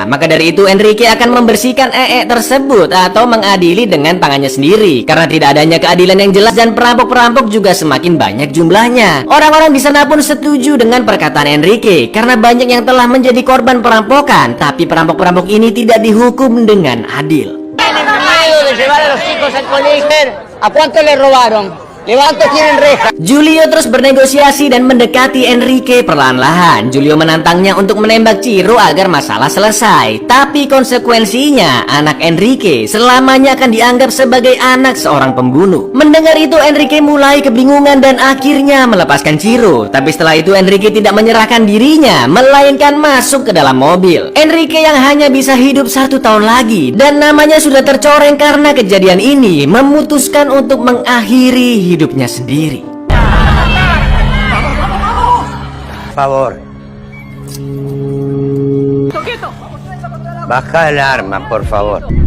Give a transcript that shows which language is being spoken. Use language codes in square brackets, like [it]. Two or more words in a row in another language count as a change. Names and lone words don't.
[id] Maka dari itu Enrique akan membersihkan tersebut atau mengadili dengan tangannya sendiri. Karena tidak adanya keadilan yang jelas dan perampok-perampok juga semakin banyak jumlahnya. Orang-orang di sana pun setuju dengan perkataan Enrique karena banyak yang telah menjadi korban perampokan, tapi perampok-perampok ini tidak dihukum dengan adil. [es] ¿A cuánto le robaron? Levanto, tienen reja. [id] Julio terus bernegosiasi dan mendekati Enrique perlahan-lahan. Julio menantangnya untuk menembak Ciro agar masalah selesai. Tapi konsekuensinya, anak Enrique selamanya akan dianggap sebagai anak seorang pembunuh. Mendengar itu, Enrique mulai kebingungan dan akhirnya melepaskan Ciro. Tapi setelah itu Enrique tidak menyerahkan dirinya, melainkan masuk ke dalam mobil. Enrique yang hanya bisa hidup 1 tahun lagi dan namanya sudah tercoreng karena kejadian ini, memutuskan untuk mengakhiri hidupnya sendiri. [es] Favor. Baja el arma, por favor.